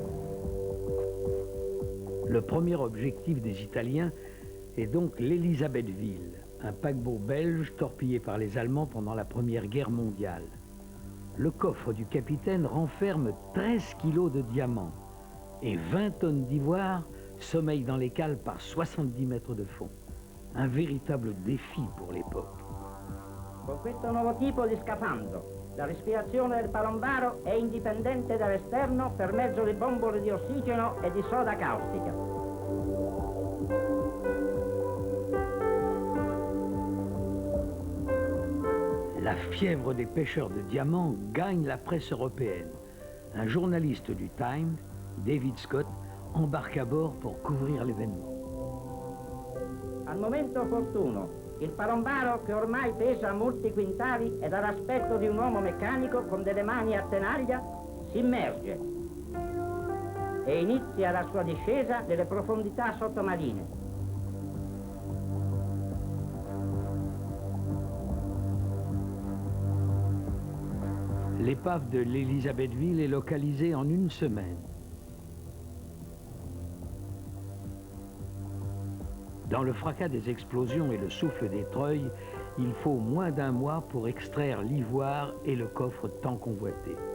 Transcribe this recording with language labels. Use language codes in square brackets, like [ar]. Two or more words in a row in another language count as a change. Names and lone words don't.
[fr] Le premier objectif des Italiens est donc l'Élisabethville, un paquebot belge torpillé par les Allemands pendant la Première Guerre mondiale. Le coffre du capitaine renferme 13 kilos de diamants et 20 tonnes d'ivoire sommeillent dans les cales par 70 mètres de fond. Un véritable défi pour l'époque. [it] Con questo nuovo tipo di scafandro, la respirazione del palombaro è indipendente dall'esterno per mezzo di bombole di ossigeno e di soda caustica. [fr] La fièvre des pêcheurs de diamants gagne la presse européenne. Un journaliste du Times, David Scott, embarque à bord pour couvrir l'événement. [it] Al momento opportuno, il palombaro, che ormai pesa molti quintali e dà l'aspetto di un uomo meccanico con delle mani a tenaglia, si immerge e inizia la sua discesa nelle profondità sottomarine. [fr] L'épave de l'Élisabethville est localisée en une semaine. Dans le fracas des explosions et le souffle des treuils, il faut moins d'un mois pour extraire l'ivoire et le coffre tant convoité.